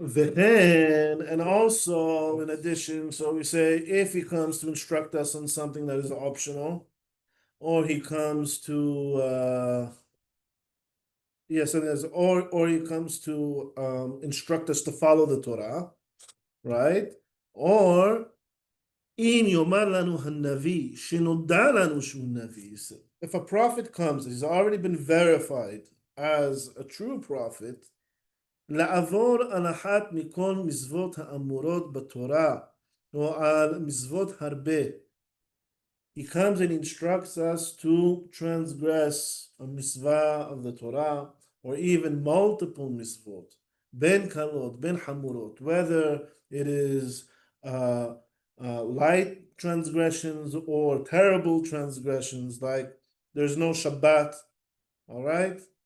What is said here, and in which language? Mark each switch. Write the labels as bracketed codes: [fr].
[en] Then, and also in addition, so we say if he comes to instruct us on something that is optional, or he comes to or he comes to instruct us to follow the Torah, right? [he] Or אם יאמר לנו הנביא שנודע לנו שהוא נביא, [en] if a prophet comes, he's already been verified as a true prophet, [he] לעבור על אחת מכל מצוות האמורות בתורה, או על מצוות הרבה. [en] He comes and instructs us to transgress a mitzvah of the Torah, or even multiple mitzvot, [he] ben kalot, ben hamurot, [en] whether it is light transgressions or terrible transgressions, like there's no Shabbat, all right?